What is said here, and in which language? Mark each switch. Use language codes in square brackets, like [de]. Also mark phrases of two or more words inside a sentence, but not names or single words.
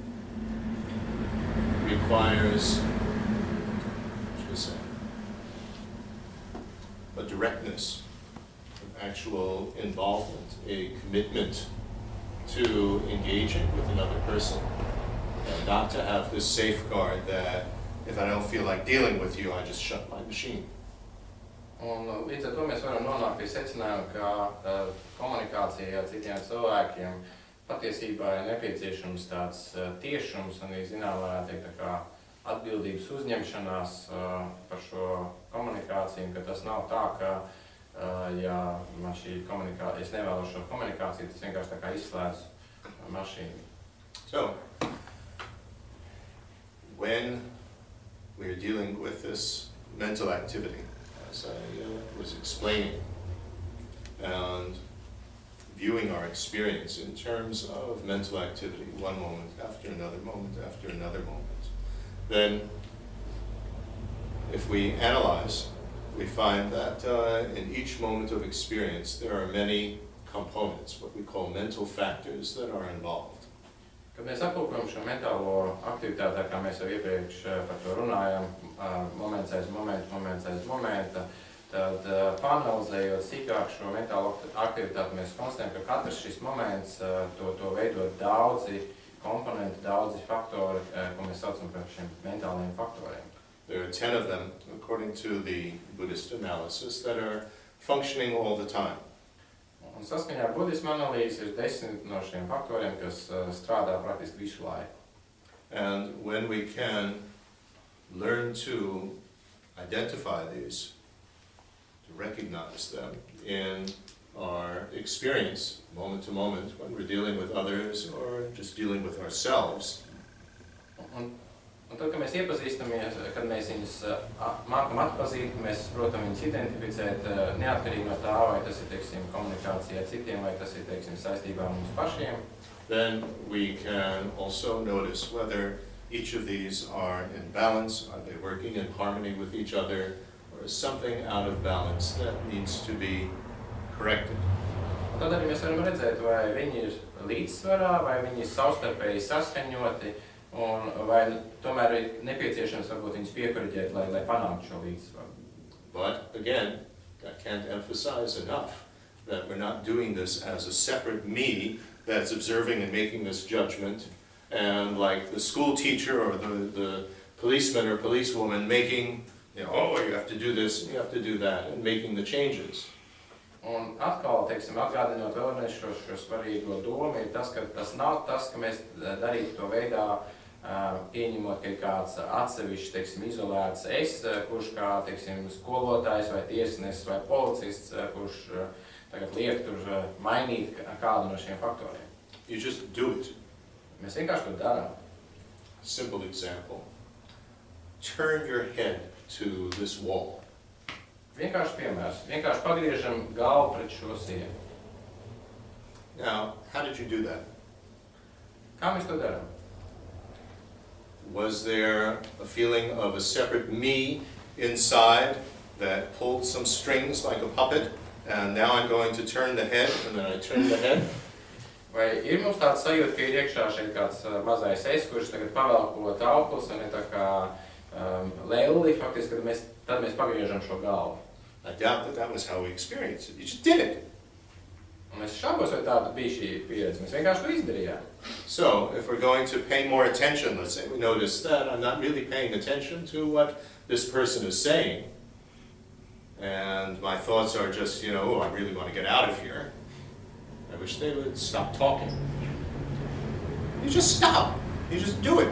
[en] requires, a directness, an actual involvement, a commitment to engaging with another person, and not to have this safeguard that if I don't feel like dealing with you, I just shut my machine. [lv] Un līdz ar to mēs varam nonākt pie secinājuma, ka komunikācijā ar citiem cilvēkiem patiesībā ir nepieciešams tāds tiešums un, zinām, varētu teikt, tā kā atbildības uzņemšanās par šo komunikāciju, ka tas nav tā, ka ja man šī komunikācija, es nevēlu šo komunikāciju, tas vienkārši tā kā izslēdz mašīnu. [en] So, when we're dealing with this mental activity, as I was explaining, and viewing our experience in terms of mental activity, one moment after another moment after another moment, then if we analyze, we find that in each moment of experience there are many components, what we call mental factors, that are involved. [lv] Kad mēs aplūkojam šo mentālo aktivitāti, kā mēs jau iepriekš par to runājam, moments aiz momenta, tad pāranalizējot sīkāk šo mentālo aktivitāti, mēs konstatējam, ka katrs šis moments to veido daudzi komponenti, daudzi faktori, ko mēs saucam par šiem mentāliem faktoriem. [en] There are 10 of them, according to the Buddhist analysis, that are functioning all the time. [lv] Un saskaņā ar budisma analīzi ir 10 no šiem faktoriem, kas strādā praktiski visu laiku. [en] And when we can learn to identify these, to recognize them in our experience, moment to moment, when we're dealing with others or just dealing with ourselves. [lv] Un tad, kad mēs iepazīstamies, kad mēs viņus mākam atpazīt, mēs protam viņus identificēt, neatkarīgi no tā, vai tas ir, teiksim, komunikācija ar citiem, vai tas ir, teiksim, saistībā ar mums pašiem. [en] Then we can also notice whether each of these are in balance, are they working in harmony with each other, or is something out of balance that needs to be corrected. [lv] Un tad arī mēs varam redzēt, vai viņi ir līdzsvarā, vai viņi ir savstarpēji saskaņoti, un vai tomēr ir nepieciešams varbūt viņus piekoriģēt, lai panāktu šo līdzsvaru. [en] But again, I can't emphasize enough that we're not doing this as a separate me that's observing and making this judgment, and like the school teacher or the policeman or policewoman making, oh, you have to do this, you have to do that, and making the changes. [lv] Un atkal, teiksim, atgādinot vēlreiz šo svarīgo domu, ir tas, ka tas nav tas, ka mēs darītu to veidā, pieņemot, ka ir kāds atsevišķs, teiksim, izolēts es, kurš kā, teiksim, skolotājs vai tiesnesis vai policists, kurš tagad liek tur mainīt kādu no šiem faktoriem. [en] You just do it. [lv] Mēs vienkārši to darām. [en] Simple example. Turn your head to this wall. [lv] Vienkārši piemērs. Vienkārši pagriežam galvu pret šo sienu. [en] Now, how did you do that? [lv] Kā mēs to darām? [en] Was there a feeling of a separate me inside that pulled some strings like a puppet, and now I'm going to turn the head, and then I turn the head? [lv] Vai ir mums tāds sajūta, ka ir iekšā šeit kāds mazais es, kurš tagad pavelko tauklis un ir tā kā lelli, faktiski, tad mēs pagriežam šo galvu. [en] I doubt that was how we experienced it. You just did it. [lv] Un es šaubos, vai tāda bija šī pieredze. Mēs vienkārši to izdarījām. [en] So, if we're going to pay more attention, let's say we notice that I'm not really paying attention to what this person is saying, and my thoughts are just, oh, I really want to get out of here. I wish they would stop talking. You just stop. You just do it.